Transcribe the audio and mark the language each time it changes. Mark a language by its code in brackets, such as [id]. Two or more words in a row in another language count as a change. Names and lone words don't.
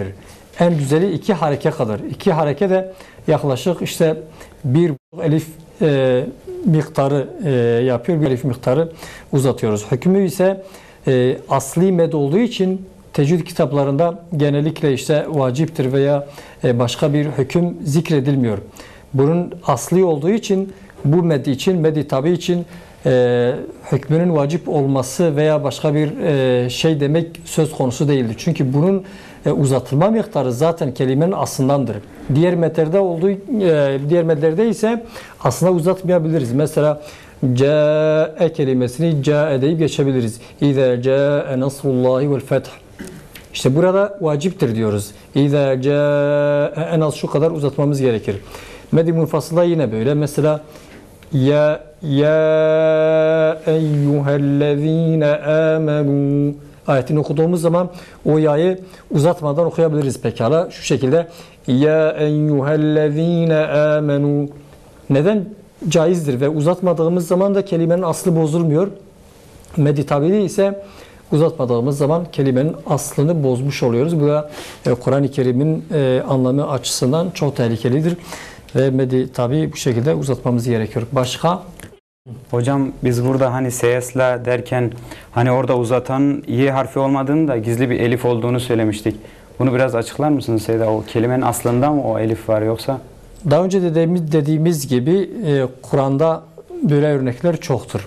[tr] En güzeli iki hareke kadar. İki hareke de yaklaşık işte bir elif miktarı yapıyor, bir elif miktarı uzatıyoruz. Hükmü ise asli med olduğu için tecvid kitaplarında genellikle işte vaciptir veya başka bir hüküm zikredilmiyor. Bunun asli olduğu için bu med için, med-i tabi için hükmünün vacip olması veya başka bir şey demek söz konusu değildir. Çünkü bunun uzatılma miktarı zaten kelimenin aslındandır. Diğer medlerde ise aslında uzatmayabiliriz. Mesela ca'e kelimesini ca'e deyip geçebiliriz. [ar] إذا جاء نصر الله والفتح. [tr] İşte burada vaciptir diyoruz. [ar] إذا جاء, [tr] en az şu kadar uzatmamız gerekir. Med-i munfasıla yine böyle. Mesela [ar] يا أيها الذين آمنوا [tr] ayetini okuduğumuz zaman o yayı uzatmadan okuyabiliriz pekala. Şu şekilde [ar] يا أيها الذين آمنوا. [tr] Neden caizdir ve uzatmadığımız zaman da kelimenin aslı bozulmuyor. Med-i tabiri ise uzatmadığımız zaman kelimenin aslını bozmuş oluyoruz. Bu da Kur'an-ı Kerim'in anlamı açısından çok tehlikelidir. Ve med-i tabi bu şekilde uzatmamız gerekiyor. Başka? Hocam biz burada hani seyesla derken hani orada uzatan y harfi olmadığını da gizli bir elif olduğunu söylemiştik. Bunu biraz açıklar mısınız Seyda? O kelimenin aslında mı o elif var yoksa? Daha önce dediğimiz gibi Kur'an'da böyle örnekler çoktur.